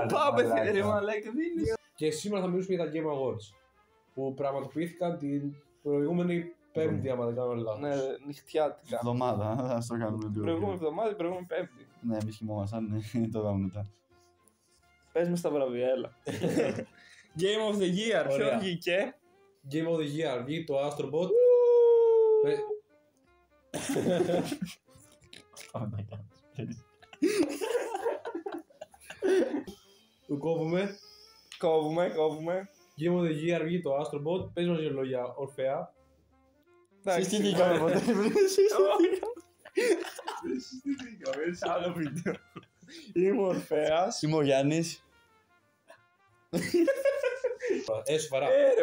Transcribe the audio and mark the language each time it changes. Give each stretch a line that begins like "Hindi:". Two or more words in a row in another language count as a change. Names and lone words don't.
Greek: Δεν το πάμε ρε μαλάκα. Δεν είναι. Και σήμερα θα μιλήσουμε για τα Game Awards που πραγματοποιήθηκαν την προηγούμενη Πέμπτη, άμα δεν κάνω λάθος. Ναι, νυχτιάτικα. Εβδομάδα, ας το κάνουμε λίγο. Προηγούμενη εβδομάδα, προηγούμενη Πέμπτη. Ναι, εμείς κοιμόμασταν, το δάμε μετά. Πες με στα βραβεία, έλα.
English: Game of the Year,
Greek: ποιο Ωραία. βγήκε?
English: Game of the Year,
Greek: βγήκε το Astrobot. Το κόβουμε. Κόβουμε.
English: Game of the Year
Greek: βγήκε το Astrobot. Πες μας δύο λόγια, Ορφέα. Συστηθήκαμε ποτέ. Δεν συστηθήκαμε, είναι σε άλλο βίντεο. Είμαι ο Ορφέας. Είμαι ο Γιάννης. Σοβαρά. Ρε,